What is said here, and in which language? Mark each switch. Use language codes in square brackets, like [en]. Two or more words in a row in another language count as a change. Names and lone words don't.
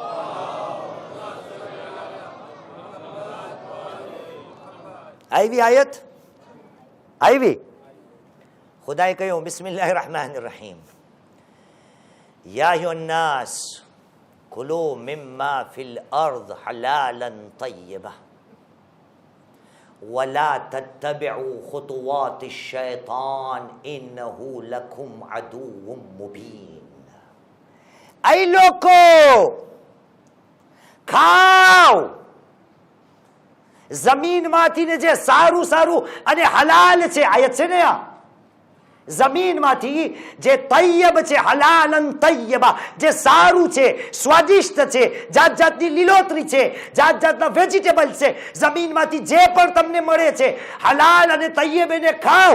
[gu] આવી આયત આવી. ખુદાએ કહ્યું [ar] بسم الله الرحمن الرحيم يا أيها الناس كلوا مما في الأرض حلالا طيبا ولا تتبعوا خطوات الشيطان إنه لكم عدو مبين. [gu] أي લોકો ખાઓ જમીનમાંથી ને જે સારું સારું અને હલાલ છે. આયત છે ને આ, જમીનમાંથી જે તૈયબ છે, [ar] حلالا طيبا, [gu] જે સારું છે, સ્વાદિષ્ટ છે, જાત જાતની લીલોતરી છે, જાત જાતના વેજીટેબલ છે, જમીનમાંથી જે પણ તમને મળે છે હલાલ અને તૈયબ એને ખાઓ.